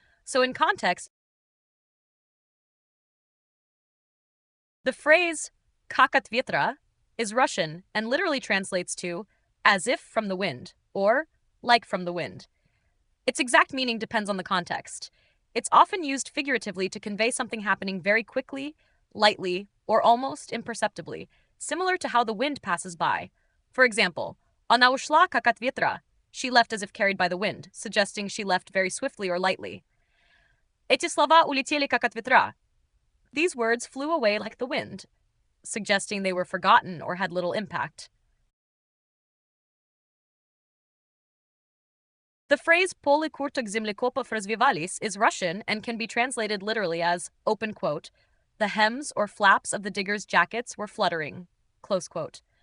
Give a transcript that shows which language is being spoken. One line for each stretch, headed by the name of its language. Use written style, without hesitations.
English: So in context, the phrase
Russian: "как от ветра"
English: is Russian and literally translates to "as if from the wind" or "like from the wind." Its exact meaning depends on the context. It's often used figuratively to convey something happening very quickly, lightly, or almost imperceptibly, similar to how the wind passes by.
Russian: For example, "Она ушла как от ветра."
English: She left as if carried by the wind, suggesting she left very swiftly or lightly.
Russian: Эти слова улетели как от ветра.
English: These words flew away like the wind, suggesting they were forgotten or had little impact. The phrase
Russian: "полы курток землекопов развивались"
English: is Russian and can be translated literally as, open quote, "the hems or flaps of the diggers' jackets were fluttering," close quote.